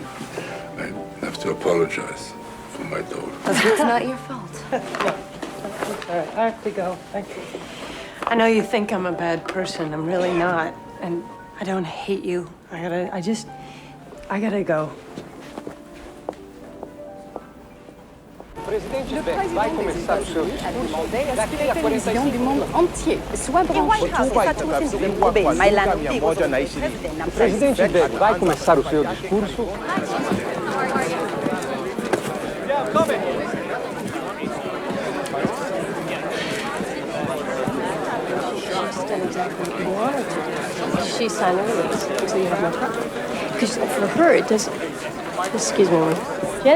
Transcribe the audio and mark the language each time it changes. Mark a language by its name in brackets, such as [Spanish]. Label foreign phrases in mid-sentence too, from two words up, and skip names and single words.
[English] I have to apologize for my daughter. It's not your fault. All right, I have to go. I know you think I'm a bad person. I'm really not. And I don't hate you. I gotta go. [French] Le président des États-Unis a demandé à ce que les télévisions du monde entier soient branchées. [Portuguese] O presidente Biden vai começar o seu discurso. [English] She signed the release, so you have no problem. Because for her, it doesn't. Excuse me, Jenny.